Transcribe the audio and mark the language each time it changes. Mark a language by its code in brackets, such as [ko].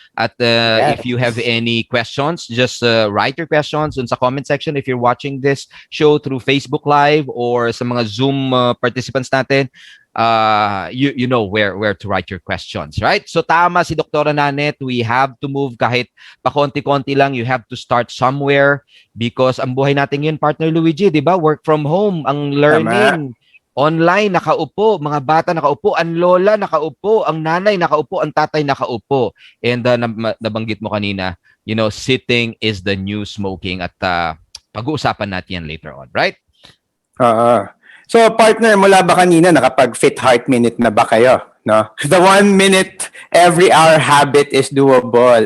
[en] At if you have any questions, just write your questions in [tl] sa [en] comment section if you're watching this show through Facebook Live or [tl] sa mga [en] Zoom participants [tl] natin. [en] You know where to write your questions, right? So [tl] tama si Dr. [en] Nannette, we have to move [tl] kahit pakonti-konti lang. [en] You have to start somewhere because [tl] ang buhay natin yun, [en] partner Luigi, [tl] di ba? [en] Work from home, [tl] ang [en] learning. [tl] Online, nakaupo, mga bata nakaupo, ang lola nakaupo, ang nanay nakaupo, ang tatay nakaupo. [en] And [tl] nabanggit mo kanina, [en] you know, sitting is the new smoking [tl] at pag-uusapan natin yan [en] later on, right? [tl] So partner, mula ba kanina nakapag-fit heart minute na ba kayo? No? [en] The 1 minute every hour habit is doable.